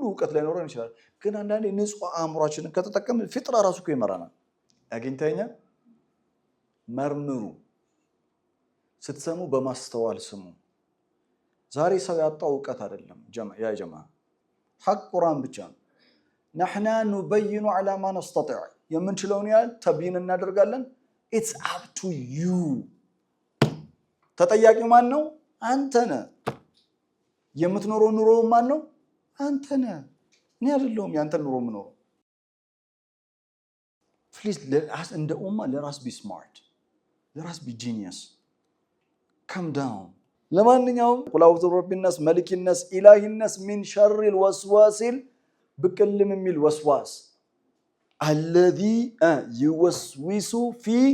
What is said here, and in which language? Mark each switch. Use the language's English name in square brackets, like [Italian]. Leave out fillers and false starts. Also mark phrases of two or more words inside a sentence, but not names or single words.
[Amharic] ዕውቀት ላይኖረን ይችላል። ግን አንዳንዴ ንጹህ አእምሯችንን ከተጠቀምን ፍጥራ ራሱ እኮ ይመራናል። አግኝተኛ መርምሩ። ስትሰሙ በማስተዋል ስሙ። ዛሬ ሰው ያጣው ዕውቀት አይደለም ያ ጀማ ሐቅ ቁርአን ብቻ ነው። [Arabic] نحن نبين على ما نستطيع [Amharic] የምንችለውን ያህል ተብይን እናደርጋለን። [English] it's up to you። [Amharic] ተጠያቂው ማን ነው? አንተ ነህ። የምትኖረው ኑሮ ማን ነው? አንተ ነህ። እኔ አይደለሁም ያንተን ኑሮ የምኖረው። ፕሊዝ እንደ ኡማ ለራስ [English] be smart፣ [Amharic] ለራስ [English] be genius። calm down። [Amharic] ለማንኛውም [Arabic] قل أعوذ برب الناس ملك الناس إله الناس من شر الوسواس الخناس [Amharic] የሚል ወስዋስ [Arabic] الذي يوسوس في